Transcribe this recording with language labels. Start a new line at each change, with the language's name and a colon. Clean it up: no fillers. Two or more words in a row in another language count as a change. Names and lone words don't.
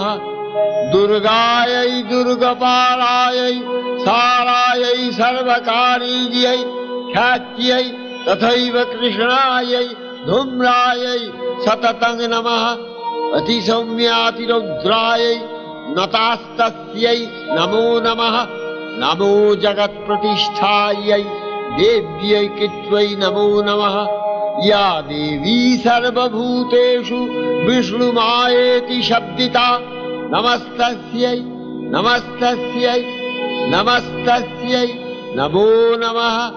Sanskrit: দুর্গাयै দুর্গপালাयै সারাयै সর্বকারিণ্यै খ্যাত্यै তথৈব কৃষ্ণাयै ধূম্রাयै সততং নমঃ। অতিসৌম্যাতিরৌদ্রাयै নতাস্তস্यै নমো নমঃ। নমো জগৎপ্রতিষ্ঠাयै দেব্यै কৃত্यै নমো নমঃ। या देवी सर्वभूतेषु विष्णुमायेति शब्दिता नमस्तस्यै नमस्तस्यै नमस्तस्यै नमो नमः।